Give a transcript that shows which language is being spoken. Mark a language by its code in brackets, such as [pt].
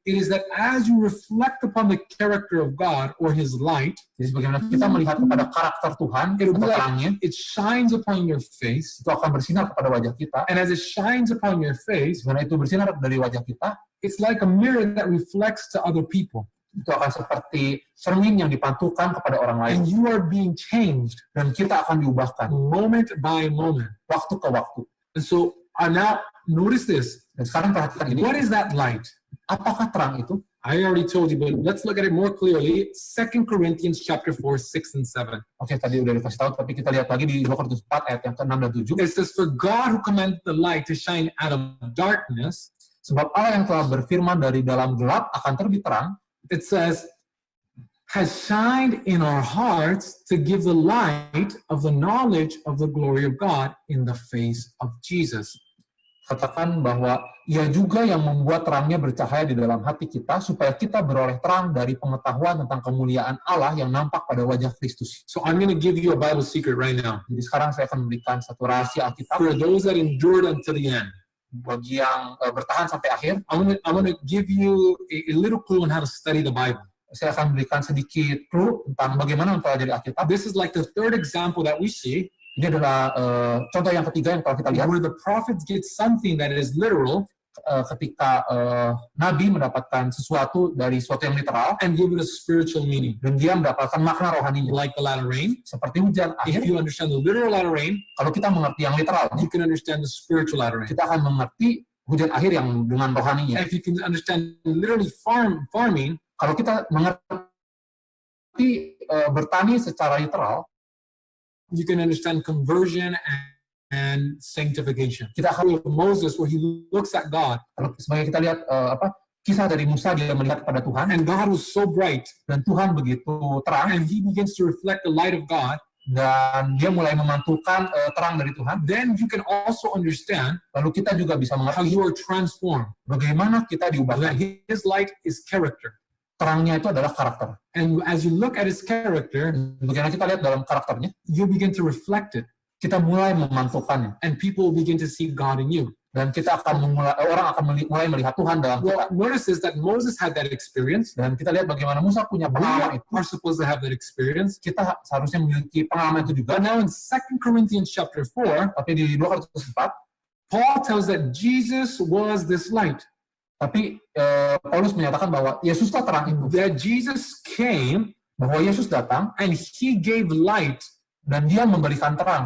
[en] It is that as you reflect upon the character of God or His light, [id] Jadi sebagaimana kita melihat kepada karakter Tuhan, [en] it'll be like [id] terangnya, [en] it shines upon your face. [id] itu akan bersinar kepada wajah kita. [en] And as it shines upon your face, [id] Karena itu bersinar dari wajah kita, [en] it's like a mirror that reflects to other people. [id] itu akan seperti cermin yang dipantulkan kepada orang lain. [en] And you are being changed [id] Dan kita akan diubahkan [en] moment by moment. [id] waktu ke waktu. [en] And so now notice this. [id] Dan sekarang perhatikan ini, [en] What is that light? [id] apakah terang itu? [en] I already told you, but let's look at it more clearly. 2 Corinthians chapter 4, 6 and 7. [id] Oke, tadi udah dikasih tahu, tapi kita lihat lagi di 2 Korintus 4 ayat yang ke-6 dan 7. [en] It says, for God who commanded the light to shine out of darkness, [id] Sebab Allah yang telah berfirman dari dalam gelap akan terbit terang, [en] it says, has shined in our hearts to give the light of the knowledge of the glory of God in the face of Jesus. [id] katakan bahwa ia juga yang membuat terangnya bercahaya di dalam hati kita, supaya kita beroleh terang dari pengetahuan tentang kemuliaan Allah yang nampak pada wajah Kristus. [en] So I'm going to give you a Bible secret right now. [id] Jadi sekarang saya akan memberikan satu rahasia Alkitab [en] For those that endured until the end, [id] bagi yang bertahan sampai akhir. [en] I'm going to give you a little clue on how to study the Bible. [id] Saya akan memberikan sedikit clue tentang bagaimana mempelajari Alkitab. [en] This is like the third example that we see, [id] Ini adalah contoh yang ketiga yang telah kita lihat, [en] where the prophets get something that is literal [id] ketika Nabi mendapatkan sesuatu dari sesuatu yang literal, [en] and give it a spiritual meaning. [id] dan dia mendapatkan makna rohaninya. [en] Like the latter rain. [id] Seperti hujan [en] If [id] akhir, [en] you understand the literal latter rain, [id] kalau kita mengerti yang literal, [en] you can understand the spiritual latter rain. [id] kita akan mengerti hujan akhir yang dengan rohaninya. [en] And if you can understand literally farming, [id] Kalau kita mengerti bertani secara literal, [en] you can understand conversion and sanctification. [id] kita akan, [en] With Moses, where he looks at God, [id] kalau sebagai kita lihat kisah dari Musa, dia melihat kepada Tuhan, [en] and God was so bright, [id] dan Tuhan begitu terang, [en] and he begins to reflect the light of God, [id] dan dia mulai memantulkan terang dari Tuhan. [en] then you can also understand [id] Lalu kita juga bisa [en] how [id] mengerti [en] you are transformed. [id] bagaimana kita [en] That [id] diubahkan. [en] his light is character. [id] Terangnya itu adalah karakter. [en] And as you look at his character, [id] Bagaimana kita lihat dalam karakternya, [en] you begin to reflect it, [id] kita mulai memantulkannya, [en] and people begin to see God in you. [id] dan kita akan orang akan mulai melihat Tuhan dalam kita. [en] Well, notice is that Moses had that experience. [id] Dan kita lihat bagaimana Musa punya pengalaman itu. [en] are supposed to have that experience. [id] Kita seharusnya memiliki pengalaman itu juga. [en] But now in 2 Corinthians chapter 4, [id] Tapi di 2 Korintus 4, [en] Paul tells that Jesus was this light. [id] tapi Paulus menyatakan bahwa Yesuslah terang itu, [en] That Jesus came [id] bahwa Yesus datang [en] and he gave light [id] dan dia memberikan terang